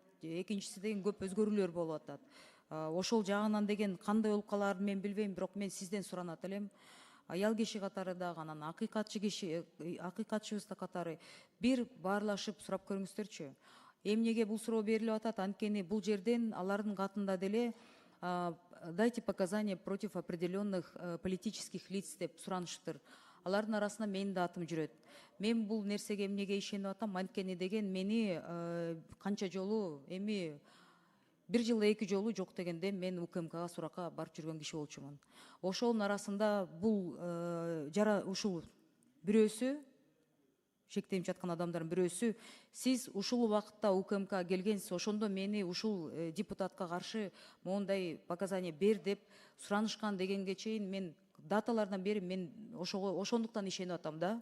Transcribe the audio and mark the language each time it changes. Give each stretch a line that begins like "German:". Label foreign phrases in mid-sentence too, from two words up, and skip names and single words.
Kyrgyz: Экинчиси деген көп өзгөрүүлөр болуп атат. Ошол жагынан деген кандай болуп калаарын мен билбейм, бирок мен сизден суранат элем. Аял киши катары дагы, анан акыйкатчыбыз да катары бир баарлашып сурап көрүңүздөрчү. Эмнеге бул суроо берилип атат? Анткени бул жерден алардын катында деле
Russian: дайте показания против определенных политических лиц
Kyrgyz: деп суранышыптыр. Алардын арасында менин да атым жүрөт. Мен бул нерсеге эмнеге ишенип атам? Анткени деген мени канча жолу эми бир жылда 2 жолу жок дегенде мен УКМКга суракка барып жүргөн киши болчумун. Ошонун арасында бул ушул бирөөсү, шектелип жаткан адамдардын бирөөсү, сиз ушул убакытта УКМКга келгенсиз, ошондо мени ушул депутатка каршы моундай показания бер деп суранышкан дегенге чейин мен даталардан бери мен ошондуктан ишенип атам да.